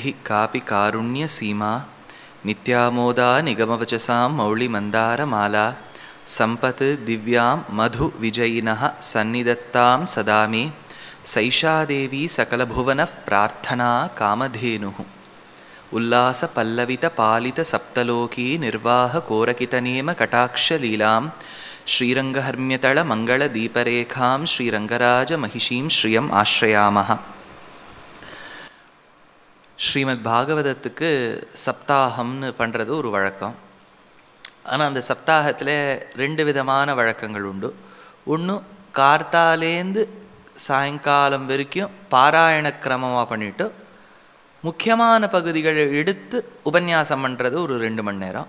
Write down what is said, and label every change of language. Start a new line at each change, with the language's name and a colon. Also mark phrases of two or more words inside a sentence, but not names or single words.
Sanskrit: कापि कारुण्यसीमा नित्यामोदा निगमवचसां मौलिमन्दारमाला सम्पत् दिव्यां मधुविजयिनः सन्निधत्तां सदा मे सैषा देवी सकलभुवनः प्रार्थना कामधेनुः उल्लास पल्लवित पालित सप्तलोकी निर्वाह कोरकितनेम कटाक्षलीलां श्रीरंगहर्म्यतल मंगल दीपरेखां श्रीरंगराज महिषीं श्रियम् आश्रयामः.
Tamil: ஸ்ரீமத் பாகவதத்துக்கு சப்தாகம்னு பண்ணுறது ஒரு வழக்கம். ஆனால் அந்த சப்தாகத்தில் ரெண்டு விதமான வழக்கங்கள் உண்டு. ஒன்று கார்த்தாலேந்து சாயங்காலம் வரைக்கும் பாராயண கிரமமாக பண்ணிவிட்டு முக்கியமான பகுதிகளை எடுத்து உபன்யாசம் பண்ணுறது ஒரு 2 மணி நேரம்.